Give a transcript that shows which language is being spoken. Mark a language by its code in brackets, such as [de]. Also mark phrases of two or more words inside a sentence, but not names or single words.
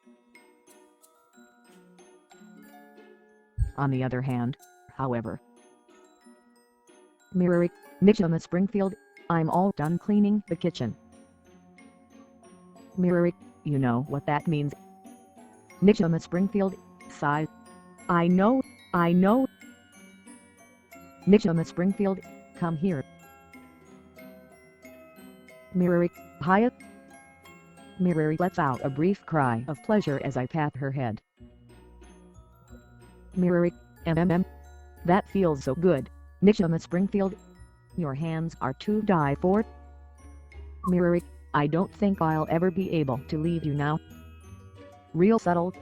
[en] On the other hand, however, Mirari, Mitchum Springfield, I'm all done cleaning the kitchen. Mirari, you know what that means. Mitchum Springfield, sighs. I know. Mitchum Springfield, come here. Mirari, Hyatt. Mirari lets out a brief cry of pleasure as I pat her head. Mirari, that feels so good, Mitchum Springfield. Your hands are to die for. Mirari, I don't think I'll ever be able to leave you now.